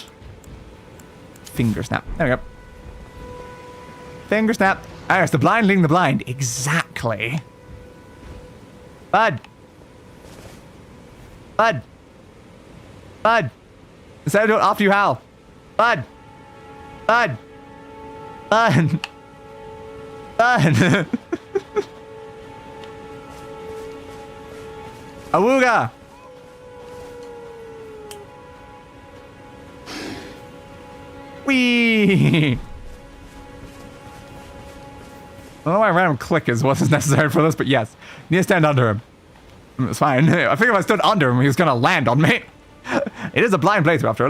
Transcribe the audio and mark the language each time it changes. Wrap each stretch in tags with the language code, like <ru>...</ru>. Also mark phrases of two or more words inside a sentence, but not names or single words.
<en>Finger snap. There we go. Finger snap. Ah, it's the blind leading the blind. Exactly. Bud. Bud. Bud. Instead of doing it after you howl. Bud. Bud. Bud. Bud. Awooga. Whee! I don't know why a random click is what is necessary for this, but yes. Need to stand under him. It's fine. I figured if I stood under him, he was going to land on me. It is a blind playthrough after all.</en>